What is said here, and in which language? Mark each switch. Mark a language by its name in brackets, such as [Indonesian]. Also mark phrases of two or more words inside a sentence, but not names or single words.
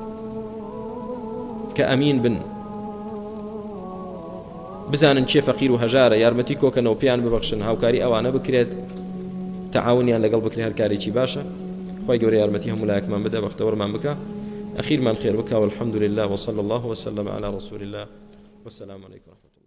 [Central Kurdish] کە ئەمین بن بزانن چێ فەقیر و هەژارە یارمەتی کۆکەنەوە پێیان ببەخشن هاوکاری ئەوانە بکرێت تەعاونیان لەگەڵ بکرێ هەر کارێکی باشە خوای گەورە یارمەتی هەموو لایەکمان بدە بەختەوەرمان بکە ئەخیرمان خێر بکە [Arabic] والحەمدولله وصلى الله وسلم على رسول الله والسلام عليكم